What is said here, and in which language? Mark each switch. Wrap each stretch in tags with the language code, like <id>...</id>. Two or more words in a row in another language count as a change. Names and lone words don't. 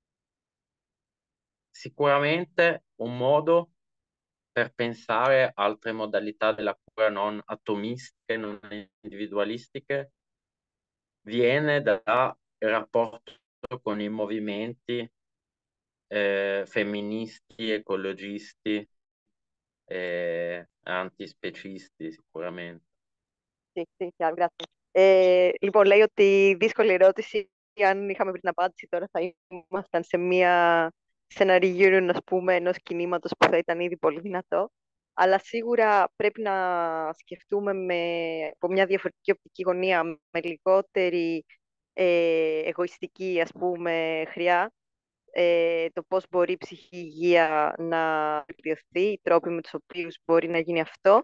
<it>Sicuramente un modo per pensare altre modalità della cura non atomistiche, non individualistiche, viene dal rapporto con i movimenti femministi, ecologisti, antispecisti sicuramente. Sì, chiaro, grazie.</it> <el>Λοιπόν, λέει ότι δύσκολη ερώτηση, αν είχαμε πριν απάντηση, τώρα θα ήμασταν σε ένα reunion, ας πούμε, ενός κινήματος που θα ήταν ήδη πολύ δυνατό. Αλλά σίγουρα πρέπει να σκεφτούμε από μια διαφορετική οπτική γωνία, με λιγότερη εγωιστική, ας πούμε, χρειά, το πώς μπορεί η ψυχική υγεία να βελτιωθεί, οι τρόποι με τους οποίους μπορεί να γίνει αυτό.</el>